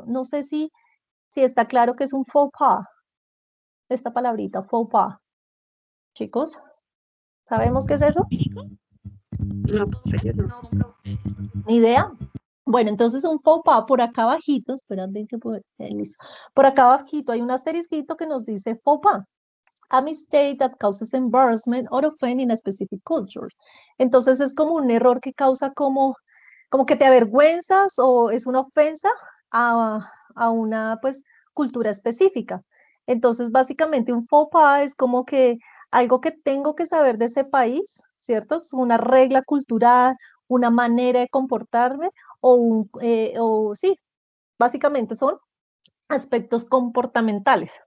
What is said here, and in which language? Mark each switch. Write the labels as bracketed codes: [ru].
[es] No sé si está claro que es un faux pas, esta palabrita, faux pas. Chicos, ¿sabemos qué es eso? No, profe, yo no. No, profe. ¿Ni idea? Bueno, entonces un faux pas por acá abajito, espérate que listo. Por acá abajito hay un asterisquito que nos dice faux pas. [en] A mistake that causes embarrassment or offense in a specific culture. [es] Entonces es como un error que causa como que te avergüenzas o es una ofensa a una pues cultura específica. Entonces básicamente un faux pas es como que algo que tengo que saber de ese país, ¿cierto? Es una regla cultural, una manera de comportarme o sí, básicamente son aspectos comportamentales.